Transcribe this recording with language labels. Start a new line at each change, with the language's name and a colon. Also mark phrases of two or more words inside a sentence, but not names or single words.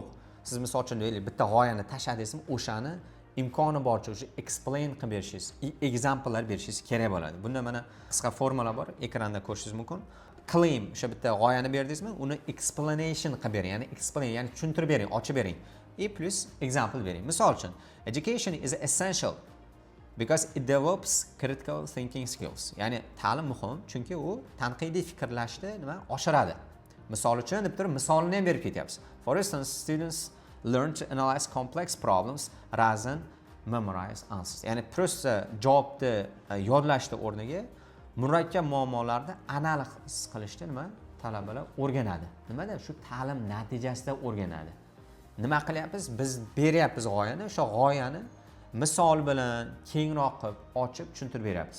Uzbek: Siz misol uchun deylik, bitta g'oyani tashladingizmi, o'shani imkoni boricha o'sha explain qilib berishingiz, examplelar berishingiz kerak bo'ladi. Bunda mana qisqa formula bor, ekranda ko'rishingiz mumkin. Claim, o'sha bitta g'oyani berdingizmi, uni explanation qilib bering, ya'ni explain, ya'ni tushuntirib bering, ochib bering. Plus example bering. Misol uchun,
English: education is essential because it develops critical thinking skills.
Uzbek: Ya'ni ta'lim muhim, chunki u tanqidiy fikrlashni nima oshiradi. Misol uchun deb turib, misolini ham berib ketyapsiz.
English: For instance, students learn to analyze complex problems rather than memorize answers.
Uzbek: Ya'ni prosta javobni yodlashni o'rniga murakkab muammolarni analiz qilishni talabalar o'rganadi. Nimada? Shu ta'lim natijasida o'rganadi. Nima qilyapmiz? Biz beryapmiz g'oyani, o'sha g'oyani misol bilan kengroq qilib ochib tushuntirib beryapmiz.